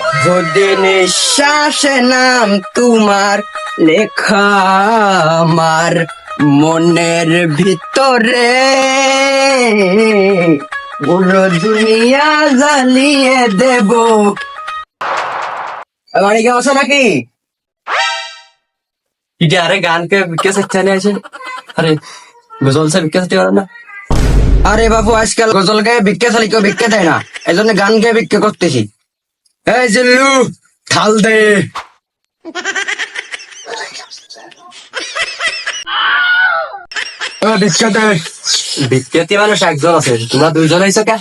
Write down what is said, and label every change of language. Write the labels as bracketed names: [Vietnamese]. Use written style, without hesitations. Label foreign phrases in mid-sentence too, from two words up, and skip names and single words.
[Bangla] যদি নিঃশ্বাসে নাম তোমার লেখা আমার মনের ভিতরে পুরো দুনিয়া জ্বালিয়ে দেব। বাড়ি কেউ আসো নাকি? [Hindi] अरे गान के विकेस अच्छा नहीं আছে अरे गजल से विकेस [Bangla] দিও না। আরে বাবু, আজকাল গজল গায়ে ভিক্ষা চালি কেউ ভিক্ষা দেয় না, এই জন্য গান গেয়ে ভিক্ষা করতেছি। এই জিল্লু, থাল দে। ভিক্ষা দে। বিকেতি মানুষ একজন আছে, তোমরা দুইজন আইছো কে?